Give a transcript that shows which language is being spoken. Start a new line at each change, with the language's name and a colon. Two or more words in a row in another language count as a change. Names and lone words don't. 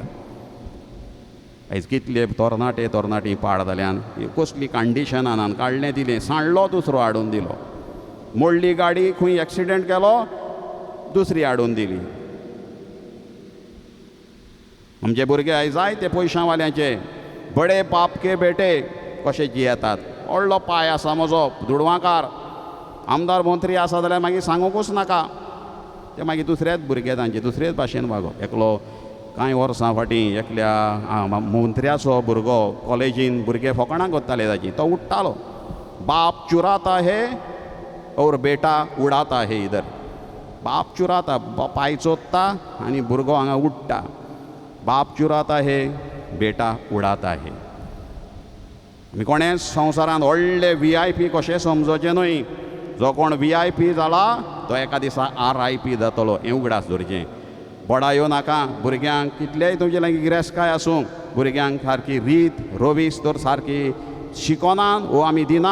Konkani: आयज कितले तरणाटी पाड जाल्यान कसली कंडिशनान काडलें दिलें, सांडलो दुसरो हाडून दिलो. मोडली गाडी, खंय एक्सिडेंट केलो, दुसरी हाडून दिली. आमचे भुरगे आयज जायते पयशांवाल्यांचे
Hindi: बडे बाप के बेटे
Konkani: कशे जियेतात. व्हडलो पांय आसा म्हजो, दुडवांकार, आमदार मंत्री आसा जाल्यार मागीर सांगूंकूच नाका. ते मागीर दुसरेच भुरगे तांचे दुसरेच भाशेन वागप. एकलो कांय वर्सां फाटीं एकल्या मंत्र्याचो भुरगो कॉलेजीन भुरगे फकाणां करताले ताची, तो उठ्ठालो,
Hindi: बाप चुराता है और बेटा उडाता है इधर. बाप चुराता,
Konkani: पांय चोत्ता आनी भुरगो हांगा उडटा.
Hindi: बाप चुराता है, बेटा उडाता है.
Konkani: आमी कोणेंच संवसारांत व्हडले VIP कशें समजोचें न्हय. जो कोण VIP जाला तो एका दिसा RIP जातलो, हें उगडास दवरचें. बडायो नाका भुरग्यांक, कितलेय तुमचे लागीं गिरेस्तकाय आसूं, भुरग्यांक सारकी रीत रोवीस तर सारकी शिकोनान वो आमी दिना.